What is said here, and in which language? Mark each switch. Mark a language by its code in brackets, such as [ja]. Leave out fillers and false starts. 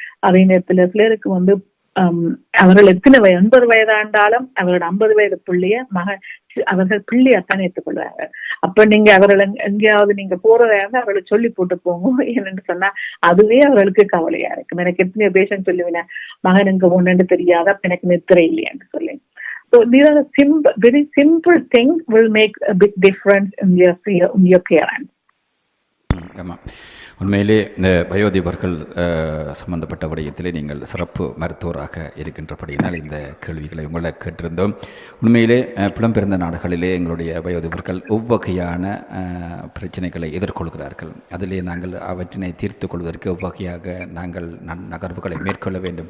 [ta] அதே நேரத்துல சிலருக்கு அவர்கள் எத்தனை 80 வயதாண்டாலும் அவரோட 50 வயது பிள்ளைய அவர்கள் பிள்ளையாத்தான் ஏற்றுக்கொள்வாங்க. அப்ப நீங்க அவர்கள் எங்கேயாவது நீங்க போறதாக அவர்களை சொல்லி போட்டு போங்க. என்னன்னு சொன்னா அதுவே அவர்களுக்கு கவலையா இருக்கும். எனக்கு எத்தனையோ பேஷண்ட் சொல்லுவேன், மகன் எங்க ஒண்ணுன்னு தெரியாத எனக்கு நித்திரை இல்லையான்னு சொல்லி. [en] So these are the very simple things will make a big difference in your parents. [ta] ஆமாம், உண்மையிலே இந்த வயோதிபர்கள் சம்பந்தப்பட்ட விடயத்திலே நீங்கள் சிறப்பு மருத்துவராக இருக்கின்றபடியினால் இந்த கேள்விகளை உங்களை கேட்டிருந்தோம். உண்மையிலே புலம்பெயர்ந்த நாடுகளிலே எங்களுடைய வயோதிபர்கள் எவ்வகையான பிரச்சனைகளை எதிர்கொள்கிறார்கள், அதிலே நாங்கள் அவற்றினை தீர்த்து கொள்வதற்கு எவ்வகையாக நாங்கள் நகர்வுகளை மேற்கொள்ள வேண்டும்.